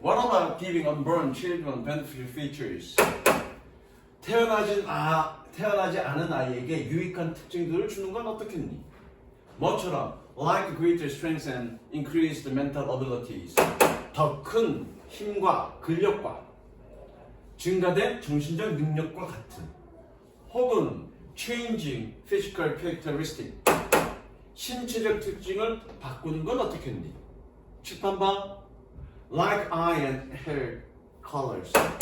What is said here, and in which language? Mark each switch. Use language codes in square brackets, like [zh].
[en] What about giving unborn children beneficial features? [ko] 태어나지 않은 아이에게 유익한 특징들을 주는 건 어떻겠니? 뭐처럼 [en] like greater strength and increased mental abilities. [ko] 더 큰 힘과 근력과 증가된 정신적 능력과 같은, 혹은 [en] changing physical characteristic. [ko] 신체적 특징을 바꾸는 건 어떻겠니? 칠판 봐. [en] Like eye and hair colors.